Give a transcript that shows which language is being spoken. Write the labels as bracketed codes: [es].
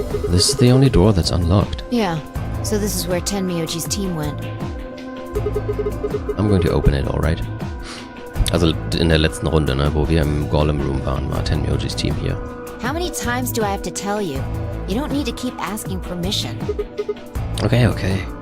[en] This is the only door that's unlocked. Yeah, so this is where Tenmyoji's team went. I'm going to open it, alright? [de] Also in der letzten Runde, ne, wo wir im Golem Room waren, war Tenmyoji's Team hier. [en] How many times do I have to tell you? You don't need to keep asking permission. Okay, okay.